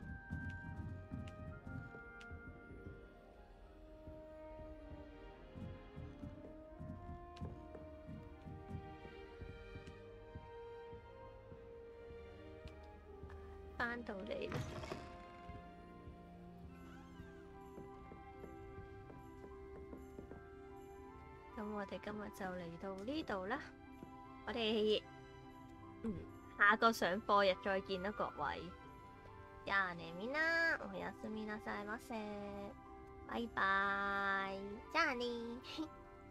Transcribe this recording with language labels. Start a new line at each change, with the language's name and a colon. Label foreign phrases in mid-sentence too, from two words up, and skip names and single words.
Cantonese: 翻到嚟啦，咁我哋今日就嚟到呢度啦。我哋下個上課日再見啦，各位。
Japanese: じゃあねみんな、おやすみなさいませ。バイバイ。じゃあね。